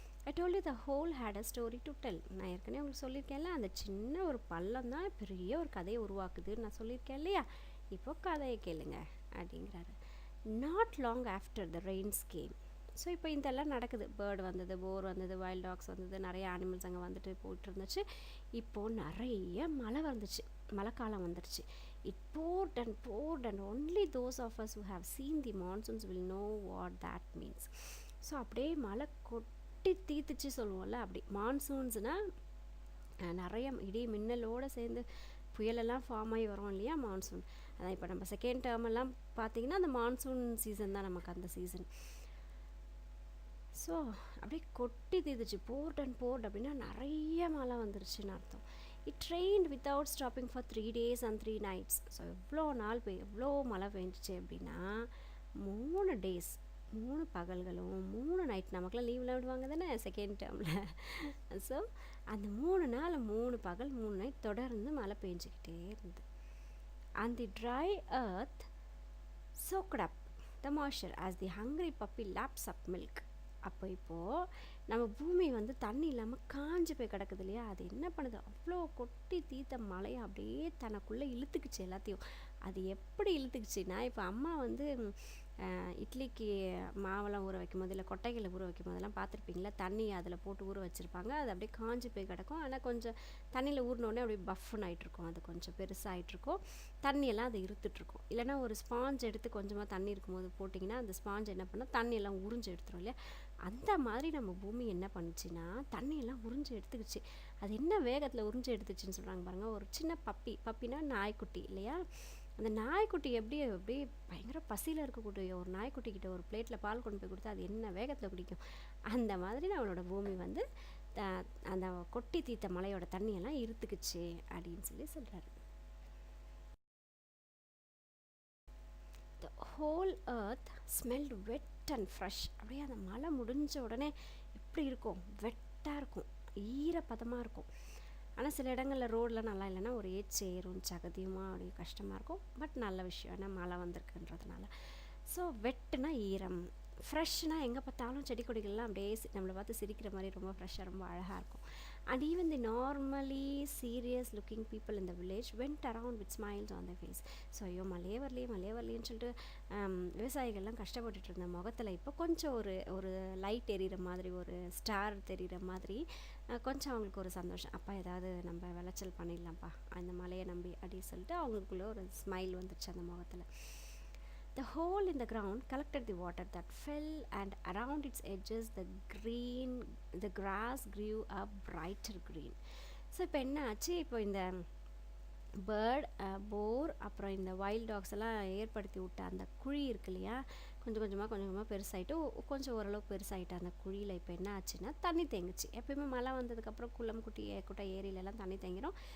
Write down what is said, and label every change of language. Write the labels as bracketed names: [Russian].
[English] I told you the whole had a story to tell. [Tamil] நான் ஏற்கனவே உங்களுக்கு சொல்லியிருக்கேன்ல, அந்த சின்ன ஒரு பள்ளம் தான் பெரிய ஒரு கதையை உருவாக்குதுன்னு நான் சொல்லியிருக்கேன் இல்லையா. இப்போ கதையை கேளுங்க அப்படிங்கிறாரு. [English] Not long after the rains came. [Tamil] So இப்போ இதெல்லாம் நடக்குது. பேர்டு வந்தது, போர் வந்தது, வைல்ட் டாக்ஸ் வந்தது, நிறைய அனிமல்ஸ் அங்கே வந்துட்டு போயிட்டு இருந்துச்சு. இப்போது நிறைய மழை வந்துச்சு, மழைக்காலம் வந்துடுச்சு. [English] It poured and only those of us who have seen the monsoons will know what that means. [Tamil] So அப்படியே மழை கொட்டி தீத்துச்சு சொல்லுவோம்ல, அப்படி மான்சூன்ஸ்னால் நிறைய இடி மின்னலோடு சேர்ந்து புயலெல்லாம் ஃபார்ம் ஆகி வரும் இல்லையா மான்சூன். அதான் இப்போ நம்ம செகண்ட் டேர்மெல்லாம் பார்த்திங்கன்னா அந்த மான்சூன் சீசன் தான் நமக்கு அந்த சீசன். ஸோ அப்படியே கொட்டி தீத்துச்சு. poured அப்படின்னா நிறைய மழை வந்துருச்சுன்னு அர்த்தம். [English] It rained without stopping for 3 days and 3 nights. [Tamil] So எவ்வளோ நாள் எவ்வளோ மழை பெஞ்சிச்சு அப்படின்னா [English] 3 days [Tamil] 3 பகல்களும் 3 நைட் நமக்குலாம் லீவ்லாம் விடுவாங்க தானே செகண்ட் டேர்மில். ஸோ அந்த 3 நாள் 3 பகல் 3 நைட் தொடர்ந்து மழை பெஞ்சிக்கிட்டே இருந்தது. [English] And the dry earth soaked up the moisture as the hungry puppy laps up milk. [Tamil] அப்போ இப்போது நம்ம பூமி வந்து தண்ணி இல்லாமல் காஞ்சி போய் கிடக்குது இல்லையா, அது என்ன பண்ணுது, அவ்வளோ கொட்டி தீத்த மழையை அப்படியே தனக்குள்ளே இழுத்துக்குச்சு எல்லாத்தையும். அது எப்படி இழுத்துக்குச்சுன்னா, இப்போ அம்மா வந்து இட்லிக்கு மாவெல்லாம் ஊற வைக்கும் போது இல்லை கொட்டைகளை ஊற வைக்கும் போதெல்லாம் பார்த்துருப்பீங்களா, தண்ணி அதில் போட்டு ஊற வச்சுருப்பாங்க. அது அப்படியே காஞ்சி போய் கிடக்கும். ஆனால் கொஞ்சம் தண்ணியில் ஊறினோடனே அப்படியே பஃப்னு ஆகிட்ருக்கும், அது கொஞ்சம் பெருசாகிட்ருக்கும், தண்ணியெல்லாம் அதை இழுத்துட்ருக்கும். இல்லைனா ஒரு ஸ்பாஞ்ச் எடுத்து கொஞ்சமாக தண்ணி இருக்கும்போது போட்டிங்கன்னா அந்த ஸ்பாஞ்ச் என்ன பண்ணால் தண்ணியெல்லாம் உறிஞ்சு எடுத்துரும் இல்லையா. அந்த மாதிரி நம்ம பூமி என்ன பண்ணுச்சுன்னா தண்ணியெல்லாம் உறிஞ்சு எடுத்துக்கிச்சு. அது என்ன வேகத்தில் உறிஞ்சு எடுத்துச்சுன்னு சொல்கிறாங்க பாருங்கள். ஒரு சின்ன பப்பினா நாய்க்குட்டி இல்லையா, அந்த நாய்க்குட்டி எப்படி பயங்கர பசியில் இருக்கக்கூடிய ஒரு நாய்க்குட்டிக்கிட்ட ஒரு பிளேட்டில் பால் கொண்டு போய் கொடுத்தா அது என்ன வேகத்தில் குடிக்கும், அந்த மாதிரி நம்மளோட பூமி வந்து அந்த கொட்டி தீத்த மலையோட தண்ணியெல்லாம் இருத்துக்குச்சு அப்படின்னு சொல்கிறாரு. [English] The whole earth smelled wet and fresh. [Tamil] அப்படியே அந்த மழை முடிஞ்ச உடனே எப்படி இருக்கும், வெட்டாக இருக்கும், ஈரப்பதமாக இருக்கும். ஆனால் சில இடங்களில் ரோடெலாம் நல்லா இல்லைன்னா ஒரே சேரும் சகதியுமா அப்படியே கஷ்டமாக இருக்கும். பட் நல்ல விஷயம், ஏன்னா மழை வந்திருக்குன்றதுனால. ஸோ வெட்டுனா ஈரம், ஃப்ரெஷ்னால் எங்கே பார்த்தாலும் செடி கொடிகள்லாம் அப்படியே நம்மளை பார்த்து சிரிக்கிற மாதிரி ரொம்ப ஃப்ரெஷ்ஷாக ரொம்ப அழகாக இருக்கும். [English] And even the normally serious looking people in the village went around with smiles on the face. [Tamil] So ஐயோ மழையே வரலையேன்னு சொல்லிட்டு விவசாயிகள்லாம் கஷ்டப்பட்டுட்டு இருந்த முகத்தில் இப்போ கொஞ்சம் ஒரு லைட் எரியிற மாதிரி, ஒரு ஸ்டார் தெரிகிற மாதிரி கொஞ்சம் அவங்களுக்கு ஒரு சந்தோஷம். அப்பா ஏதாவது நம்ம விளைச்சல் பண்ணிடலாம்ப்பா அந்த மழையை நம்பி அப்படின்னு சொல்லிட்டு அவங்களுக்குள்ளே ஒரு ஸ்மைல் வந்துடுச்சு அந்த முகத்தில். [English] The hole in the ground collected the water that fell, and around its edges the grass grew a brighter green. [Tamil] So இப்போ என்ன ஆச்சு, இப்போ இந்த பேர்ட் போர் அப்புறம் இந்த வைல்ட் டாக்ஸ் எல்லாம் ஏற்படுத்தி விட்ட அந்த குழி இருக்கு இல்லையா, கொஞ்சம் கொஞ்சமாக பெருசாகிட்டு கொஞ்சம் ஓரளவுக்கு பெருசாகிட்டு அந்த குழியில் இப்போ என்ன ஆச்சுன்னா தண்ணி தேங்குச்சு. எப்பயுமே மழை வந்ததுக்கப்புறம் குளம் குட்டை ஏரியிலலாம் தண்ணி தேங்கிடும்.